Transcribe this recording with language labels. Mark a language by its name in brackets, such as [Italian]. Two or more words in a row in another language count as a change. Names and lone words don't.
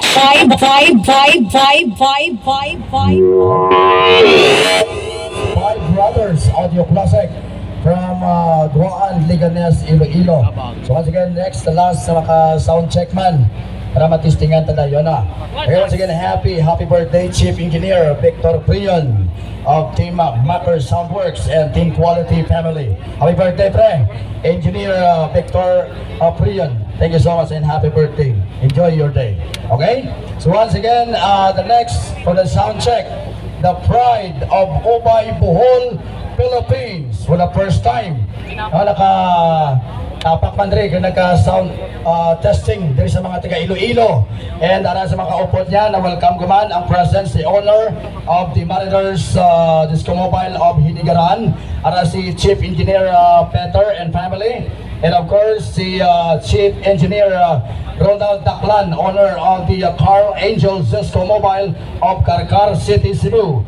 [English] Five Brothers Audio Classic from Duaan, Leganes, Iloilo. So once again, next, the last sa sound check [Hiligaynon] man para matistingan tayo na. [English] Okay, once again, happy birthday Chief Engineer Victor Prion of Team Macker Soundworks and Team Quality Family. Happy birthday, pre! Engineer Victor Prion. Thank you so much and happy birthday. Enjoy your day. Okay? So once again, the next for the sound check, the pride of Ubay, Bohol, Philippines for the first time. [Hiligaynon] Tapak man rin, nagka-sound testing diri sa mga taga Iloilo. [English] And [Hiligaynon] sa mga kaupod niya, na [English] welcome [Hiligaynon] guman ang [English] presence, the owner of the Mariners Disco Mobile of Hinigaran, si Chief Engineer Peter and family. And of course, the Chief Engineer Ronald Daklan, owner of the Carl Angel Disco Mobile of Carcar City, Cebu.